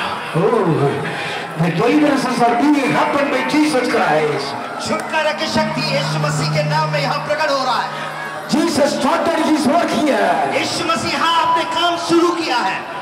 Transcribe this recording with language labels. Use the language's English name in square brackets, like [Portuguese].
[English] The deliverances are being happened by Jesus Christ. [Hindi] छुटकारा की शक्ति यीशु मसीह के नाम में यहाँ प्रकट हो रहा है. [English] Jesus started his work here. [Hindi] यीशु मसीह यहाँ अपने काम शुरू किया है.